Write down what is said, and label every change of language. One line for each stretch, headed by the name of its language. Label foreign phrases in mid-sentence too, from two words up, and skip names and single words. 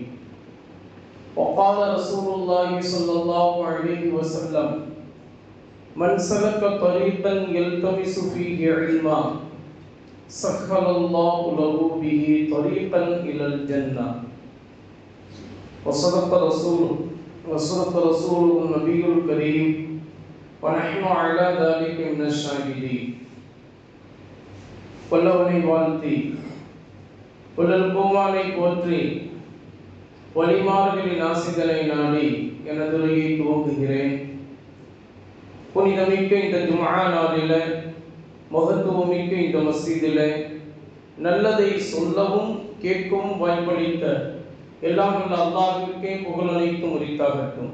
Arabic: وقال رسول الله صلى الله عليه وسلم: من سلك طريقا يلتمس فيه علما سهل الله له به طريقا إلى الجنة. وصدق رسوله النبي الكريم ونحن على ذلك من الشاهدين.
Tamil: வல்லவனை வாழ்த்தி புலல் கோமானை போற்றி வழிமார்களின் ஆசிதனை நாடி எனது உரையை துவங்குகிறேன். புனிதமிக்க இந்த ஜும்ஆ நாளில, மகத்துவமிக்க இந்த மஸ்ஜிதில நல்லதை சொல்லவும் கேட்கவும் வாய்ப்பளித்த எல்லாம் உள்ள அல்லாஹ்விற்கே புகழ் அனைத்தும் உரித்தாகட்டும்.